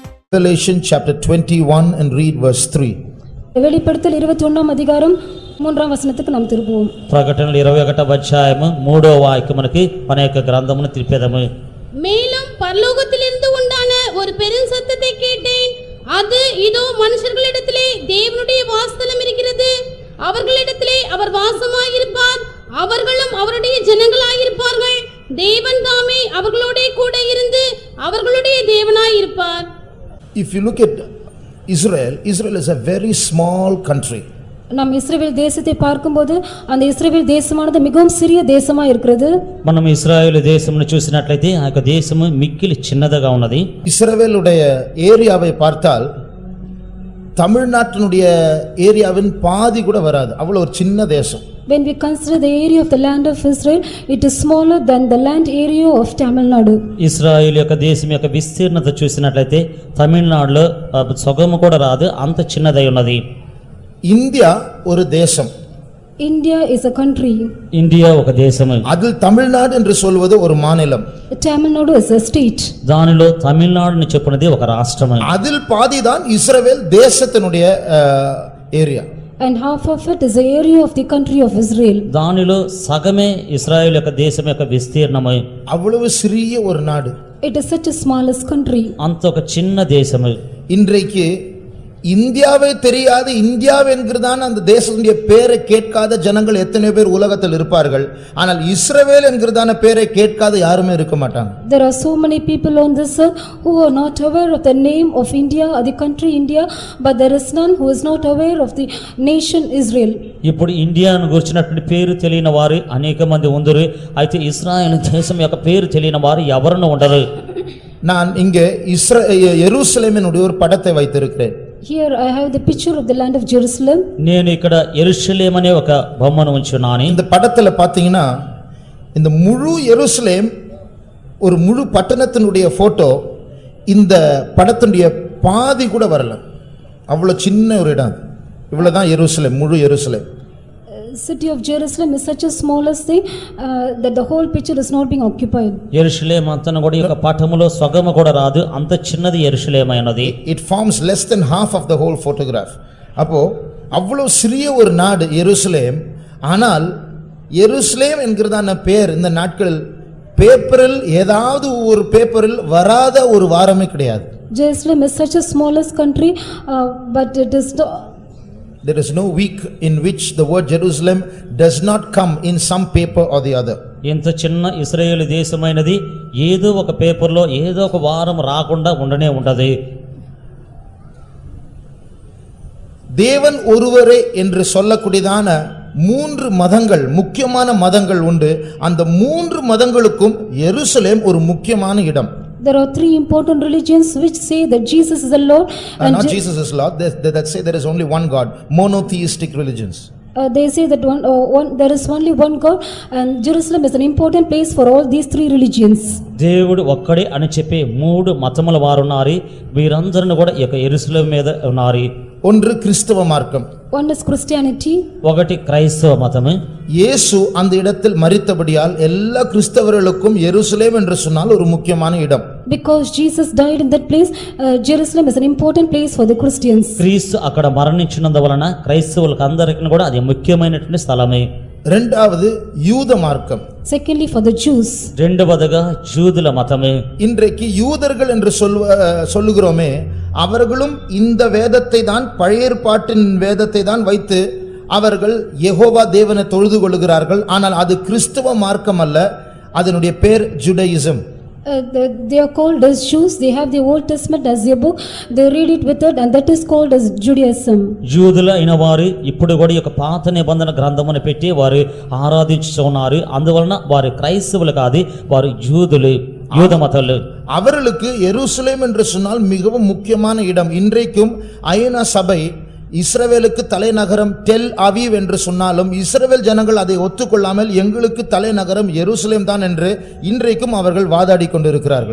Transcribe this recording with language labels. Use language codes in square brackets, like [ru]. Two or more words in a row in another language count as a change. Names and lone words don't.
[en] Revelation chapter 21 and read verse 3. [ta] வெளிப்படுத்தல் 21ஆம் அதிகாரம் 3ஆம் வசனத்துக்கு நாம் திரும்புவோம். [te] ప్రకటనలు 21వ అధ్యాయము 3వ వాక్యం మనకి అనేక గ్రంథమును తిరిపేదము. [ta] மேலும் பரலோகத்திலிருந்து உண்டான ஒரு பெரும் சத்தத்தை கேட்டேன். அது இதோ மனுஷர்களிடத்திலே தேவனுடைய வாசஸ்தலம் இருக்கிறது. அவர்களிடத்திலே அவர் வாசமாயிருப்பார். அவர்களும் அவருடைய ஜனங்களாயிருப்பார்கள். தேவன் தாமே அவர்களோடே கூட இருந்து அவர்களுடைய தேவனாயிருப்பார். [en] If you look at Israel, Israel is a very small country. [ta] நாம் இஸ்ரவேல் தேசத்தை பார்க்கும்போது அந்த இஸ்ரவேல் தேசமானது மிகவும் சிறிய தேசமா இருக்கிறது. [te] మనం ఇశ్రాయేలు దేశమును చూసినట్లయితే ఆ యొక్క దేశము మిక్కిలి చిన్నదిగా ఉన్నది. [ta] இஸ்ரவேலுடைய ஏரியாவை பார்த்தால் தமிழ்நாட்டினுடைய ஏரியாவின் பாதி கூட வராது. அவ்வளவு ஒரு சின்ன தேசம். [en] When we consider the area of the land of Israel, it is smaller than the land area of Tamil Nadu. [te] ఇశ్రాయేలు యొక్క దేశం యొక్క విస్తీర్ణత చూసినట్లయితే తమిళనాడులో సగము కూడా రాదు, అంత చిన్నదై ఉన్నది. [ta] இந்தியா ஒரு தேசம். [en] India is a country. [te] ఇండియా ఒక దేశము. [ta] அதில் தமிழ்நாடு என்று சொல்வது ஒரு மாநிலம். [en] Tamil Nadu is a state. [te] దానిలో తమిళనాడుని చెప్పునది ఒక రాష్ట్రము. [ta] அதில் பாதிதான் இஸ்ரவேல் தேசத்தினுடைய ஏரியா. [en] And half of it is the area of the country of Israel. [te] దానిలో సగమే ఇశ్రాయేలు యొక్క దేశం యొక్క విస్తీర్ణము. [ta] அவ்வளவு சிறிய ஒரு நாடு. [en] It is such a smallest country. [te] అంత ఒక చిన్న దేశము. [ta] இன்றைக்கு இந்தியாவே தெரியாத இந்தியா என்கிறதான அந்த தேசத்துடைய பேரை கேட்காத ஜனங்கள் எத்தனை பேர் உலகத்தில் இருப்பார்கள். ஆனால் இஸ்ரவேல் என்கிறதான பேரை கேட்காத யாருமே இருக்க மாட்டாங்க. [en] There are so many people on this earth who are not aware of the name of India or the country India, but there is none who is not aware of the nation Israel. [te] ఇప్పుడు ఇండియాను గురించినటువంటి పేరు తెలియని వారు అనేక మంది ఉందరు. అయితే ఇశ్రాయేలు దేశం యొక్క పేరు తెలియని వారు ఎవరునూ ఉండరు. [ta] நான் இங்கே எருசலேமினுடைய ஒரு படத்தை வைத்திருக்கிறேன். [en] Here I have the picture of the land of Jerusalem. [te] నేను ఇక్కడ యెరూషలేము అనే ఒక బొమ్మను ఉంచున్నాను. [ta] இந்த படத்துல பாத்தீங்கன்னா இந்த முழு எருசலேம் ஒரு முழு பட்டணத்தினுடைய போட்டோ இந்த படத்தினுடைய பாதி கூட வரல. அவ்வளவு சின்ன ஒரு இடம். இவ்வளவுதான் எருசலேம், முழு எருசலேம். [en] City of Jerusalem is such a smallest thing that the whole picture is not being occupied. [te] యెరూషలేము అంతను కూడా ఒక పటములో సగము కూడా రాదు, అంత చిన్నది యెరూషలేము అయినది. [en] It forms less than half of the whole photograph. [ta] அப்போ அவ்வளவு சிறிய ஒரு நாடு எருசலேம். ஆனால் எருசலேம் என்கிறதான பேர் இந்த நாட்களில் பேப்பரில் ஏதாவது ஒரு பேப்பரில் வராத ஒரு வாரமே கிடையாது. [en] Jerusalem is such a smallest country, but it is There is no week in which the word Jerusalem does not come in some paper or the other. [te] ఇంత చిన్న ఇశ్రాయేలు దేశమైనది ఏదో ఒక పేపర్లో ఏదో ఒక వారం రాకుండా ఉండనే ఉండదు. [ta] தேவன் ஒருவரே என்று சொல்லக்கூடியதான 3 மதங்கள், முக்கியமான மதங்கள் உண்டு. அந்த 3 மதங்களுக்கும் எருசலேம் ஒரு முக்கியமான இடம். [en] There are 3 important religions which say that Jesus is the Lord and not Jesus is Lord, that say there is only one God, monotheistic religions. They say that there is only one God, and Jerusalem is an important place for all these 3 religions. [te] దేవుడు ఒక్కడే అని చెప్పి 3 మతముల వారు ఉన్నారు. వీరందరూ కూడా ఈ యొక్క యెరూషలేము మీద ఉన్నారు. [ta] ஒன்று கிறிஸ்தவ மார்க்கம். [en] One is Christianity. [te] ఒకటి క్రైస్తవ మతము. [ta] இயேசு அந்த இடத்தில் மரித்தபடியால் எல்லா கிறிஸ்தவர்களுக்கும் எருசலேம் என்று சொன்னால் ஒரு முக்கியமான இடம். [en] Because Jesus died in that place, Jerusalem is an important place for the Christians. [te] క్రీస్తు అక్కడ మరణించినందువలన క్రైస్తవులకు అందరికీ కూడా అది ముఖ్యమైనటువంటి స్థలమే. [ta] இரண்டாவது யூத மார்க்கம். [en] Secondly, for the Jews. [te] రెండవదిగా యూదుల మతమే. [ta] இன்றைக்கு யூதர்கள் என்று சொல்லுகிறோமே, அவர்களும் இந்த வேதத்தை தான், பழைய ஏற்பாட்டின் வேதத்தை தான் வைத்து அவர்கள் யெகோவா தேவனை தொழுது கொள்கிறார்கள். ஆனால் அது கிறிஸ்தவ மார்க்கம் அல்ல, அதனுடைய பேர் ஜுடாயிசம். [en] They are called as Jews. They have the Old Testament as their book. They read it with it, and that is called as Judaism. [te] యూదుల అయిన వారు ఇప్పుడు కూడా ఒక పాత నిబంధన గ్రంథమును పెట్టి వారు ఆరాధించుచున్నారు. అందువలన వారు క్రైస్తవులు కాదు, వారు యూదులు, యూద మతలు. [ta] அவர்களுக்கு எருசலேம் என்று சொன்னால் மிகவும் முக்கியமான இடம். இன்றைக்கும் ஐநா சபை இஸ்ரவேலுக்கு தலைநகரம் டெல் அவீவ் என்று சொன்னாலும் இஸ்ரவேல் ஜனங்கள் அதை ஒத்துக்கொள்ளாமல் எங்களுக்கு தலைநகரம் எருசலேம் தான் என்று இன்றைக்கும் அவர்கள் வாதாடி கொண்டிருக்கிறார்கள்.